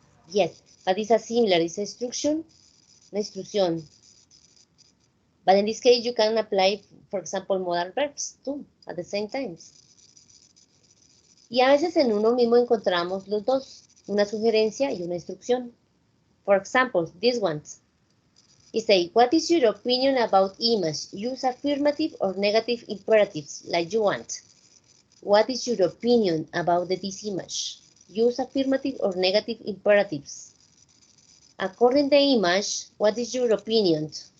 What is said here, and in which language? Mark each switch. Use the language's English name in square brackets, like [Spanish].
[English] Yes, but it's a similar, it's a instruction, [Spanish] una instrucción. [English] But in this case, you can apply, for example, modal verbs too, at the same time. [Spanish] Y a veces en uno mismo encontramos los dos, una sugerencia y una instrucción. [English] For example, this one. It says, what is your opinion about image? Use affirmative or negative imperatives, like you want. What is your opinion about this image? Use affirmative or negative imperatives. According to the image, what is your opinion?